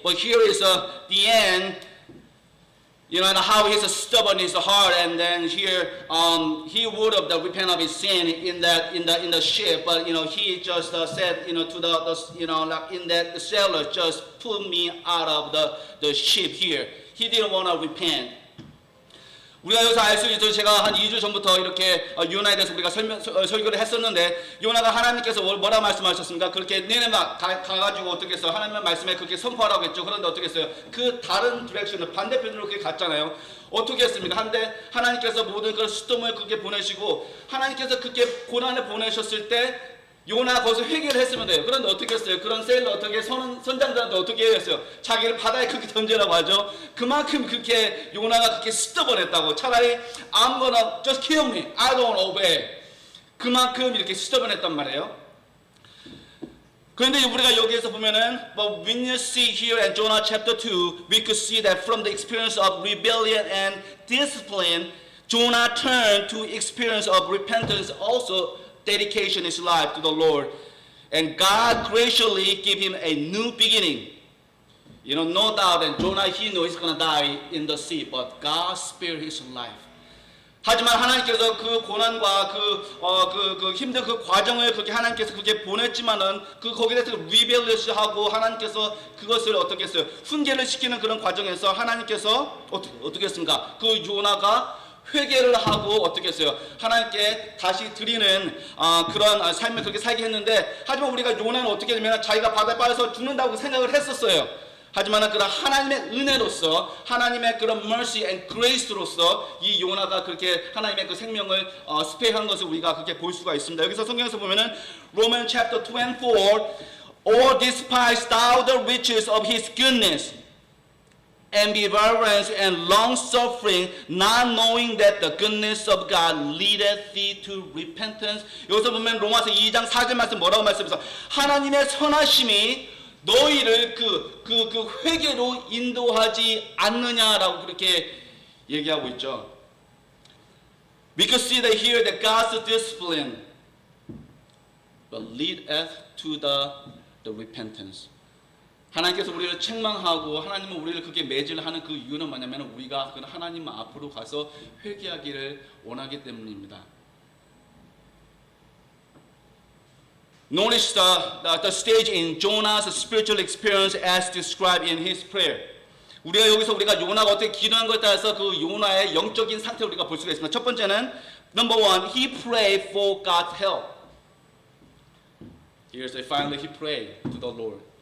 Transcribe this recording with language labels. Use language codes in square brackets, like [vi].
[en] But here is the end. You know, and how his stubborn his heart, and then here he would have repent of his sin in the ship, but he just said to the in that sailor, just put me out of the ship here. He didn't want to repent. [ko] 우리가 여기서 알 수 있죠. 제가 한 2주 전부터 이렇게 요나에 대해서 우리가 설교를 했었는데, 요나가 하나님께서 뭐라 말씀하셨습니까? 그렇게 니네만 가가지고 어떻게 했어요? 하나님의 말씀에 그렇게 선포하라고 했죠. 그런데 어떻게 했어요? 그 다른 디렉션을 반대편으로 그렇게 갔잖아요. 어떻게 했습니까? 한데 하나님께서 모든 그 스톰을 그렇게 보내시고, 하나님께서 그렇게 고난을 보내셨을 때 요나가 거기서 회개를 했으면 돼요. 그런데 어떻게 했어요? 그런 세일러 어떻게 선장들한테 어떻게 했어요? 자기를 바다에 그렇게 던지라고 하죠. 그만큼 그렇게 요나가 그렇게 스터번했다고. 차라리 [en] I'm gonna just kill me. I don't obey. [ko] 그만큼 이렇게 스터번했단 말이에요. 그런데 우리가 여기에서 보면은, [en] but when you see here in Jonah chapter 2, we could see that from the experience of rebellion and discipline, Jonah turned to experience of repentance, also dedication his life to the Lord, and God graciously gave him a new beginning. No doubt that Jonah, he knew he's going to die in the sea, but God spared his life. [ko] 하지만 하나님께서 그 고난과 그 힘든 그 과정을 그렇게 하나님께서 그렇게 보냈지만은 거기에 대해서 리벨리스하고 하나님께서 그것을 어떻게 했어요? 훈계를 시키는 그런 과정에서 하나님께서 어떻게 했습니까? 그 요나가 회개를 하고 어떻게 했어요? 하나님께 다시 드리는 그런 삶을 그렇게 살게 했는데, 하지만 우리가 요나는 어떻게 되면 자기가 바다에 빠져서 죽는다고 생각을 했었어요. 하지만 그런 하나님의 은혜로서, 하나님의 그런 [en] mercy and grace [ko] 로서 이 요나가 그렇게 하나님의 그 생명을 스페이한 것을 우리가 그렇게 볼 수가 있습니다. 여기서 성경에서 보면은 [en] Roman chapter 24, all despise thou the riches of his goodness and be reverence and long suffering, not knowing that the goodness of God leadeth thee to repentance. [ko] 여기서 보면 로마서 2장 4절 말씀 뭐라고 말씀해서 하나님의 선하심이 너희를 그 회개로 인도하지 않느냐라고 그렇게 얘기하고 있죠. [en] We could see that here that God's discipline but leadeth to the repentance. [ko] 하나님께서 우리를 책망하고 하나님은 우리를 그렇게 매질하는 그 이유는 뭐냐면 우리가 하나님 앞으로 가서 회개하기를 원하기 때문입니다. [en] Notice the stage in Jonah's spiritual experience as described in his prayer. [ko] 우리가 요나가 어떻게 기도한 것에 따라서 그 요나의 영적인 상태를 우리가 볼 수가 있습니다. 첫 번째는 [en] number one, he prayed for God's help. Here's finally he prayed to the Lord.